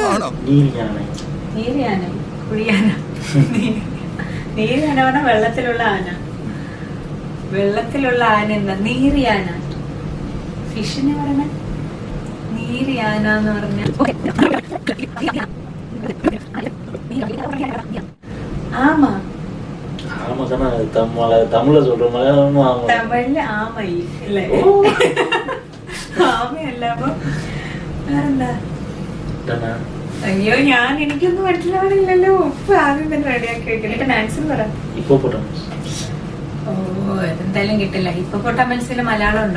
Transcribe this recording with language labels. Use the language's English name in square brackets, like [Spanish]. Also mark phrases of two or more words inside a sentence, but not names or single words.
[Malayalam] നീരിയാന, കുഴിയാന. നീരിയാന പറഞ്ഞ വെള്ളത്തിലുള്ള ആന. വെള്ളത്തിലുള്ള ആന എന്താ? നീരിയാന. ഫിഷിനെ പറഞ്ഞ നീരിയാന എന്ന് പറഞ്ഞ ആമ. [Tamil] ஆமா தானே தமிழ்ல சொல்ற மலையாளமும் ஆமா. [Malayalam] തമിഴില് ആമയി അല്ലേ? ആമയല്ല. അപ്പൊ വേറെന്താ? അയ്യോ, എനിക്കൊന്നും മനസ്സിലാവണില്ലല്ലോ. ഉപ്പ് ആദ്യം തന്നെ റെഡിയാക്കി വെക്കണം. ആൻസർ പറ. ഹിപ്പോപ്പൊട്ടാമസ്. ഓ, എന്തായാലും കിട്ടില്ല. ഹിപ്പോപ്പൊട്ടാമസിന് മലയാളം ഉണ്ടോ?